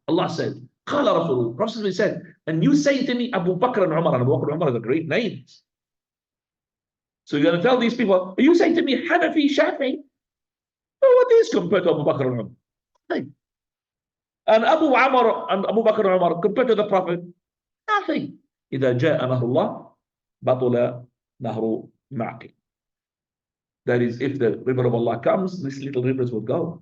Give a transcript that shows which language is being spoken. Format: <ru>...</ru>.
<en>Allah said, Qala Rasul. Prophet said, and you say to me, Abu Bakr and Umar. And Abu Bakr and Umar are the great names. So you're going to tell these people, are you saying to me, Hanafi, Shafi? Oh, what is compared to Abu Bakr and Umar? Nothing. And Abu Amr and Abu Bakr and Umar compared to the Prophet? Nothing.</en> <ar>إذا جاء نهر الله بطل نهر معقل.</ar> <en>That is, if the river of Allah comes, these little rivers will go.</en>